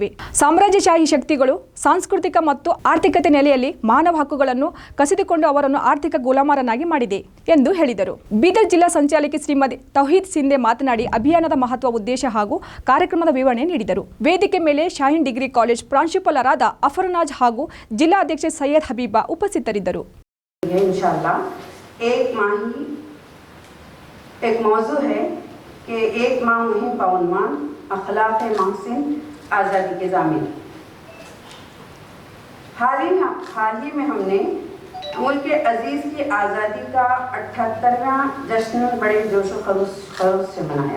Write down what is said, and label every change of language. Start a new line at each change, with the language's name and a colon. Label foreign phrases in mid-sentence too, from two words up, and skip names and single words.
Kannada: ಸಾಮ್ರಾಜ್ಯಶಾಹಿ ಶಕ್ತಿಗಳು ಸಾಂಸ್ಕೃತಿಕ ಮತ್ತು ಆರ್ಥಿಕತೆ ನೆಲೆಯಲ್ಲಿ ಮಾನವ ಹಕ್ಕುಗಳನ್ನು ಕಸಿದುಕೊಂಡು ಅವರನ್ನು ಆರ್ಥಿಕ ಗುಲಾಮರನ್ನಾಗಿ ಮಾಡಿದೆ ಎಂದು ಹೇಳಿದರು. ಬೀದರ್ ಜಿಲ್ಲಾ ಸಂಚಾಲಕಿ ಶ್ರೀಮತಿ ತೌಹೀದ್ ಸಿಂಧೆ ಮಾತನಾಡಿ, ಅಭಿಯಾನದ ಮಹತ್ವ, ಉದ್ದೇಶ ಹಾಗೂ ಕಾರ್ಯಕ್ರಮದ ವಿವರಣೆ ನೀಡಿದರು. ವೇದಿಕೆ ಮೇಲೆ ಶಾಹೀನ್ ಡಿಗ್ರಿ ಕಾಲೇಜ್ ಪ್ರಾಂಶುಪಾಲರಾದ ಅಫರುನಾಜ್ ಹಾಗೂ ಜಿಲ್ಲಾ ಅಧ್ಯಕ್ಷೆ ಸೈಯದ್ ಹಬೀಬಾ ಉಪಸ್ಥಿತರಿದ್ದರು.
Urdu: کہ ایک ماہ مہم کا عنوان اخلاق محسن آزادی کے ضامن. حال ہی میں ہم نے ملک عزیز کی آزادی کا 78واں جشن بڑے جوش خروش سے منایا.